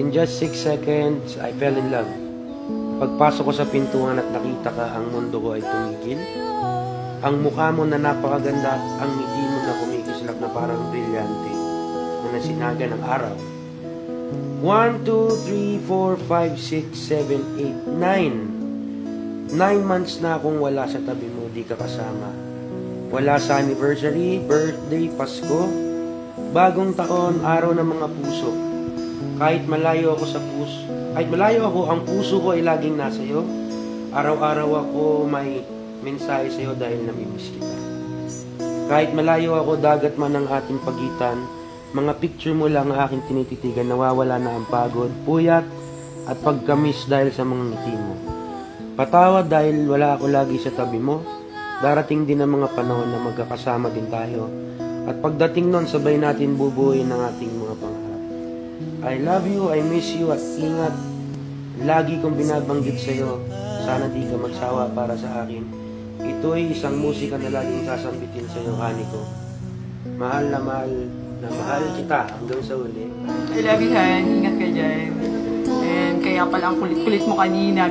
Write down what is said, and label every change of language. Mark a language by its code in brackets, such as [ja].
[en] In just 6 seconds, I fell in love. [tl] Pagpasok ko sa pintuan at nakita ka, ang mundo ko ay tumigil. Ang mukha mo na napakaganda at ang ngiti mo na kumikislap na parang brilyante na nasinaga ng araw. 1, 2, 3, 4, 5, 6, 7, 8, 9. 9 months na akong wala sa tabi mo, di ka kasama. Wala sa anniversary, birthday, Pasko, bagong taon, araw ng mga puso. Kahit malayo ako sa puso, kahit malayo ako, ang puso ko ay laging nasa iyo. Araw-araw ako may mensahe sa iyo dahil namimiss kita. Kahit malayo ako, dagat man ang ating pagitan, mga picture mo lang ang aking tinititigan, nawawala na ang pagod, puyat, at pagkamiss dahil sa mga ngiti mo. Patawad dahil wala ako lagi sa tabi mo. Darating din ang mga panahon na magkakasama din tayo. At pagdating nun, sabay natin bubuuin ang ating mga pangarap. [en] I love you, I miss you, [tl] at ingat. Lagi kong binabanggit sa'yo, sana di ka magsawa para sa akin. Ito ay isang musika na laging sasambitin sa'yo, honey ko. Mahal na mahal kita hanggang sa uli. [en] I love you, Han. [tl] Ingat ka dyan. [en] And [tl] kaya pala ang kulit-kulit mo kanina.